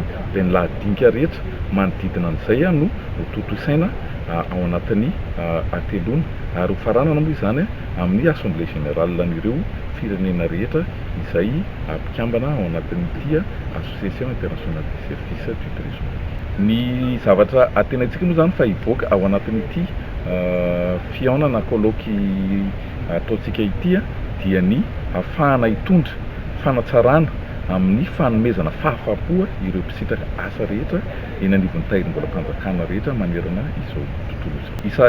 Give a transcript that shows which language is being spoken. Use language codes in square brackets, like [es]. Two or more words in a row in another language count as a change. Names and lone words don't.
[mg] Dia ny lahadinika rehetra manodidina an'izay no totosaina ao anatin'ny atelona, ary ho faranana moa izany amin'ny [fr] assemblée générale [mg] n'ireo firenena rehetra izay mpikambana ao anatin'ity association internationale des services du trésor. Ny zavatra atenantsika moa zany fa hivoaka ao anatin'ity fihaonana colloque ataontsika ity dia ny ahafahana hitondra fanatsarana amin'ny fanomezana fahafapo ireo mpisitraka asa rehetra eny anivon'ny tahirim-bola mpanjakana rehetra manerana izao tontolo izao.